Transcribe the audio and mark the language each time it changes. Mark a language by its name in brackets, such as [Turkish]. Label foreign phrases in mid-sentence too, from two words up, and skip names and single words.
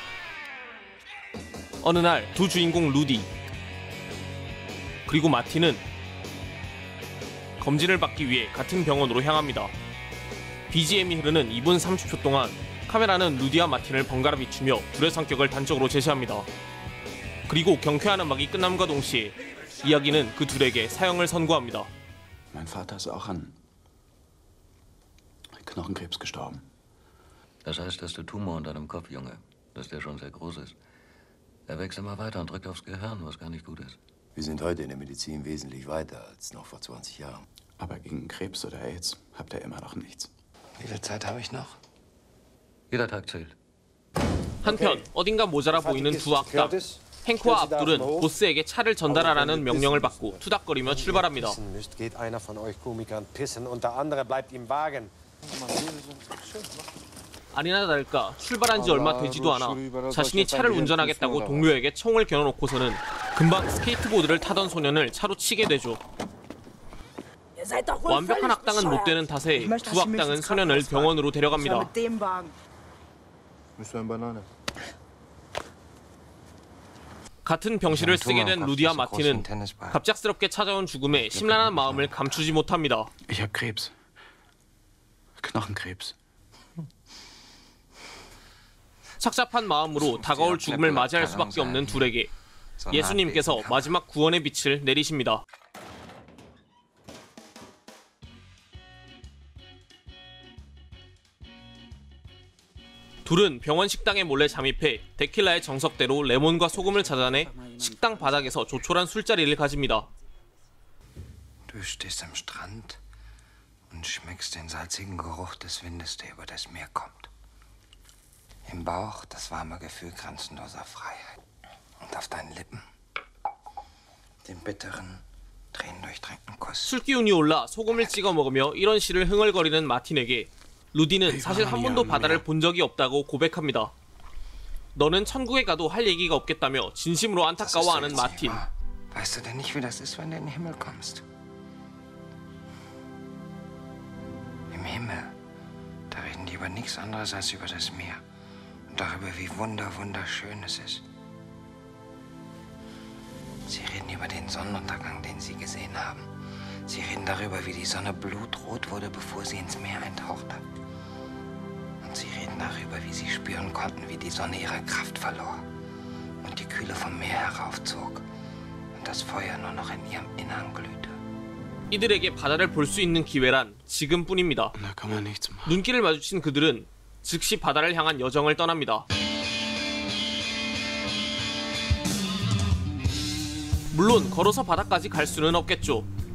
[Korean] 어느 날 두 주인공 루디 그리고 마틴은 검진을 받기 위해 같은 병원으로 향합니다. BGM이 흐르는 2분 30초 동안 카메라는 루디와 마틴을 번갈아 비추며 둘의 성격을 단적으로 제시합니다. 그리고 경쾌한 음악이 끝남과 동시에 이야기는 그 둘에게 사형을 선고합니다. [German] Mein Vater ist auch an Knochenkrebs gestorben. Das heißt, dass der Tumor in deinem Kopf, Junge, dass der schon sehr groß ist. Er wächst immer weiter und drückt aufs Gehirn, was gar nicht gut ist. Wir sind heute in der Medizin wesentlich weiter als noch vor 20 Jahren. Aber gegen Krebs oder AIDS habt ihr immer noch nichts. Wie viel Zeit habe ich noch? Jeder Tag zählt. [Korean] 한편 어딘가 모자라 보이는 두 악당 행크와 압둘은 보스에게 차를 전달하라는 명령을 받고 투닥거리며 출발합니다. 아니나 다를까 출발한 지 얼마 되지도 않아 자신이 차를 운전하겠다고 동료에게 총을 겨눠놓고서는 금방 스케이트보드를 타던 소년을 차로 치게 되죠. 완벽한 악당은 못 되는 탓에 두 악당은 소년을 병원으로 데려갑니다. 같은 병실을 쓰게 된 루디와 마틴은 갑작스럽게 찾아온 죽음에 심란한 마음을 감추지 못합니다. [German] Ich habe Krebs. Knochenkrebs. [Korean] 착잡한 마음으로 다가올 죽음을 맞이할 수밖에 없는 둘에게 예수님께서 마지막 구원의 빛을 내리십니다. 둘은 병원 식당에 몰래 잠입해 데킬라의 정석대로 레몬과 소금을 찾아내 식당 바닥에서 조촐한 술자리를 가집니다. [German] Du stehst am Strand und schmeckst den salzigen Geruch des Windes, der über das Meer kommt. Im Bauch das warme Gefühl grenzenloser Freiheit. Und auf deinen Lippen den bitteren, tränendurchtränkten Kuss. [Korean] 술기운이 올라 소금을 찍어 먹으며 이런 시를 흥얼거리는 마틴에게 루디는 사실 한 번도 바다를 본 적이 없다고 고백합니다. 너는 천국에 가도 할 얘기가 없겠다며 진심으로 안타까워하는 마틴. [German] Weißt du denn nicht, wie das ist, wenn du in den Himmel kommst? Im Himmel, da reden die über nichts anderes als über das Meer und darüber, wie wunderschön es ist. Sie reden über den Sonnenuntergang, den sie gesehen haben. Sie reden darüber, wie die Sonne blutrot wurde, bevor sie ins Meer eintauchte. Und sie reden darüber, wie sie spüren konnten, wie die Sonne ihre Kraft verlor und die Kühle vom Meer heraufzog und das Feuer nur noch in ihrem Innern glühte. [Korean] 이들에게 바다를 볼 수 있는 기회란 지금뿐입니다. 눈길을 마주친 그들은 즉시 바다를 향한 여정을 떠납니다. 물론 걸어서 바다까지 갈 수는 없겠죠.